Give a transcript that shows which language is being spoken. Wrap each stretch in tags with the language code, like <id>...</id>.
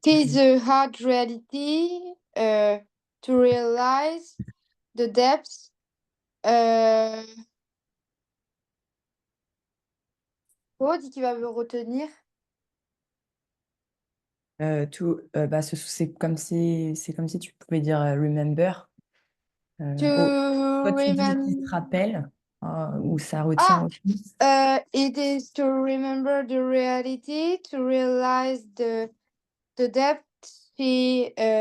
<en>is a hard reality to realize the depths.</en> <fr>Oh, dit qu'il va me retenir. C'est comme si tu pouvais dire remember.</fr> <en>To</en> <fr>Toi, tu dis qui se rappelle ou ça retient aussi.</fr> <en>It is to remember the reality, to realize the depth she</en>